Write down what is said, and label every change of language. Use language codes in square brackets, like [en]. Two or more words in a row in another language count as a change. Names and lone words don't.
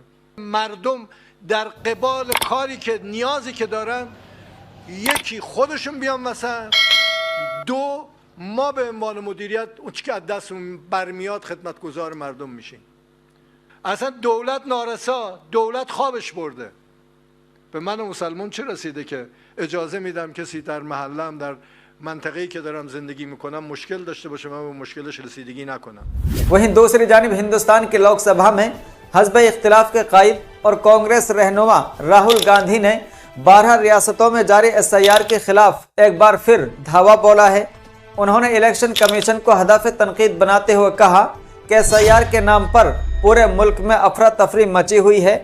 [fa] مردم در قبال کاری که نیازی که دارن، یکی خودشون بیان وسط، دو ما به عنوان مدیریت اون چی که از دستمون برمیاد خدمتگزار مردم میشیم. اصلا دولت نارسا، دولت خوابش برده. به من مسلمان چه رسیده که اجازه میدم کسی در محلم در منطقه‌ای که دارم زندگی میکنم مشکل داشته باشه، من به مشکلش رسیدگی نکنم. [ur] وہیں دوسری جانب ہندوستان کی لوک سبھا میں حزب اختلاف کے قائد اور کانگریس رہنما راہل گاندھی نے 12 ریاستوں میں جاری SIR کے خلاف ایک بار پھر دھاوا بولا ہے. انہوں نے [en] election commission [ur] کو ہدف تنقید بناتے ہوئے کہا کہ SIR کے نام پر پورے ملک میں افرا تفری مچی ہوئی ہے.